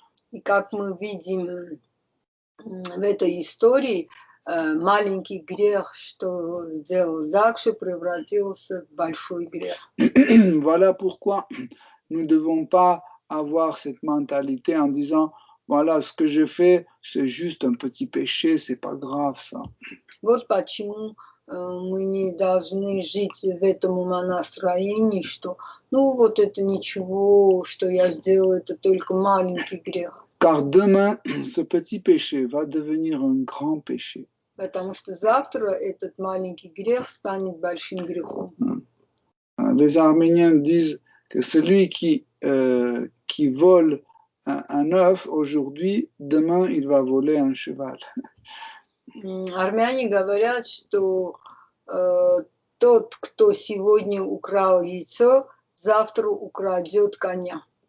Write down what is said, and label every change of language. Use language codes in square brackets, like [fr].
[ru] И как мы видим в этой истории, маленький грех, что сделал Дакша, превратился в большой грех. [fr] Voilà pourquoi nous ne devons pas avoir cette mentalité en disant voilà, ce que je fais, c'est juste un petit péché, c'est pas grave ça. [ru] Вот почему мы не должны жить в этом умонастроении, что вот это ничего, что я сделал, это только маленький грех. [fr] Car demain, ce petit péché va devenir un grand péché. [ru] Потому что завтра этот маленький грех станет большим грехом. [fr] Les Arméniens disent que celui qui vole un œuf aujourd'hui, demain il va voler un cheval. [ru] Армяне говорят, что тот, кто сегодня украл яйцо, завтра украдет коня.